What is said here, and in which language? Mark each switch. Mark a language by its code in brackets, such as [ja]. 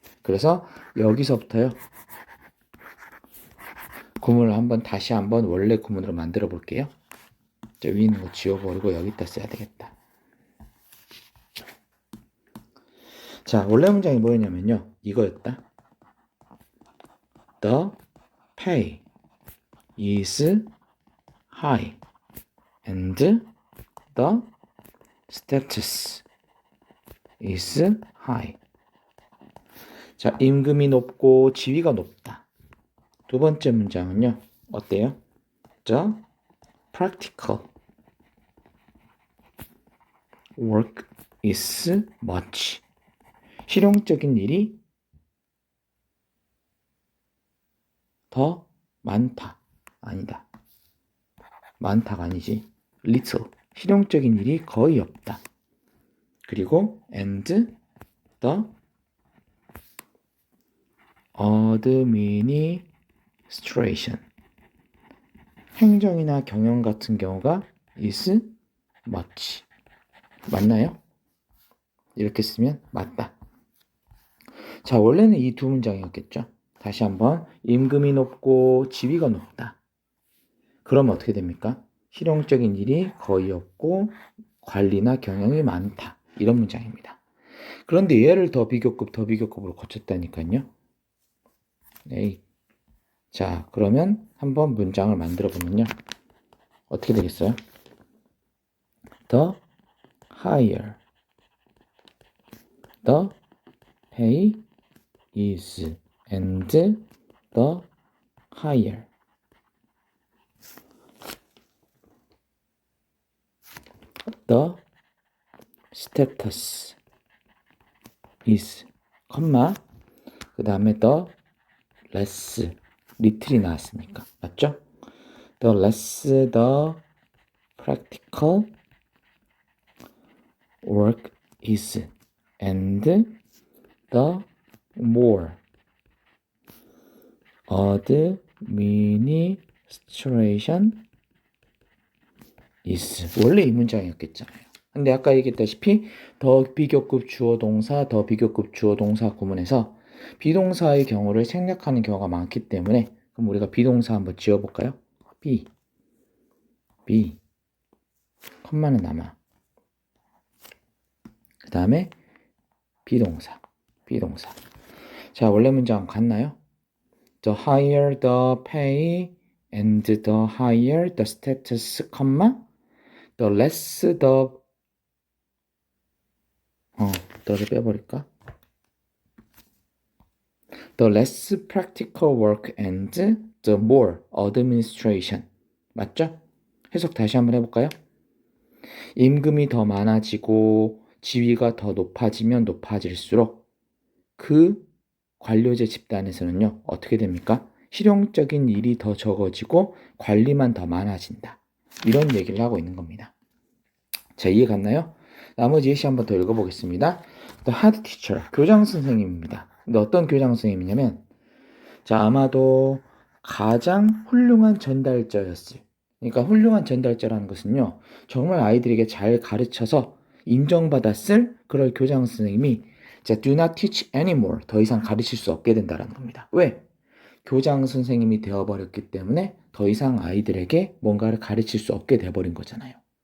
[ko] 그래서 여기서부터요. 구문을 다시 한번 원래 구문으로 만들어 볼게요. 저 위에 있는 거 지워버리고 여기다 써야 되겠다. 자, 원래 문장이 뭐였냐면요. 이거였다. [en] The pay is high and the status is high. [ko] 자, 임금이 높고 지위가 높다. 두 번째 문장은요. 어때요? [en] The practical work is much. [ko] 실용적인 일이 더 많다. 아니다. 많다가 아니지. little. 실용적인 일이 거의 없다. [en] 그리고 and the administration. [ko] 행정이나 경영 같은 경우가 [en] is much. [ko] 맞나요? 이렇게 쓰면 맞다. 자, 원래는 이 두 문장이었겠죠. 다시 한번 임금이 높고 지위가 높다. 그러면 어떻게 됩니까? 실용적인 일이 거의 없고 관리나 경영이 많다. 이런 문장입니다. 그런데 얘를 더 비교급으로 고쳤다니까요. 네. 자, 그러면 한번 문장을 만들어 보면요. 어떻게 되겠어요? [en] The higher the pay is and the higher the status is, [ko] 그 다음에 [en] the less, little이 나왔으니까. [ko] 맞죠? [en] The less the practical work is and the more administration is. [ko] 원래 이 문장이었겠잖아요. 근데 아까 얘기했다시피 더 비교급 주어 동사, 더 비교급 주어 동사 구문에서 비동사의 경우를 생략하는 경우가 많기 때문에 그럼 우리가 비동사 한번 지어볼까요? be, 컴마는 남아. 그 다음에 비동사. 자, 원래 문장 같나요? [en] The higher the pay and the higher the status, the less the [ko] 너를 빼버릴까? [en] The less practical work and the more administration. [ko] 맞죠? 해석 다시 한번 해볼까요? 임금이 더 많아지고 지위가 더 높아지면 높아질수록 그 관료제 집단에서는요, 어떻게 됩니까? 실용적인 일이 더 적어지고 관리만 더 많아진다. 이런 얘기를 하고 있는 겁니다. 자, 이해 갔나요? 나머지 예시 한번 더 읽어보겠습니다. [en] The head teacher, [ko] 교장 선생님입니다. 근데 어떤 교장 선생님이냐면, 자, 아마도 가장 훌륭한 전달자였어요. 그러니까 훌륭한 전달자라는 것은요, 정말 아이들에게 잘 가르쳐서 인정받았을 그럴 교장 선생님이 자, [en] do not teach anymore. [ko] 더 이상 가르칠 수 없게 된다는 겁니다. 왜? 교장 선생님이 되어버렸기 때문에 더 이상 아이들에게 뭔가를 가르칠 수 없게 돼버린 거잖아요.